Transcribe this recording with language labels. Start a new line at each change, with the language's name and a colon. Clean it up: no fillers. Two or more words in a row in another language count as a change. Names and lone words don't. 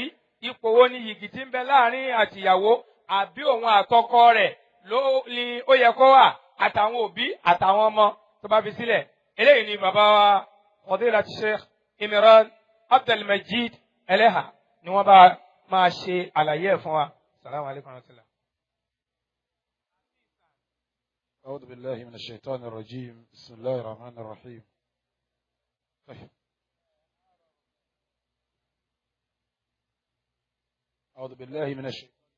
Yoruba: Ipò wo ni yìgì tí ń bẹ láàrin àtìyàwó àbí òun àtọkọ rẹ̀ ló ní ó yẹ kó wà, àtàwọn òbí àtàwọn ọmọ tó bá fi sílẹ̀. Eléyìí ni bàbá wa Fadilati Sheikh Imran Abdulmajid Eleha ni wọ́n bá máa ṣe àlàyé ẹ̀ fún wa.
Arabic: السلام عليكم ورحمة الله. أعوذ بالله من الشيطان الرجيم. بسم الله الرحمن الرحيم. أعوذ بالله من الشيطان.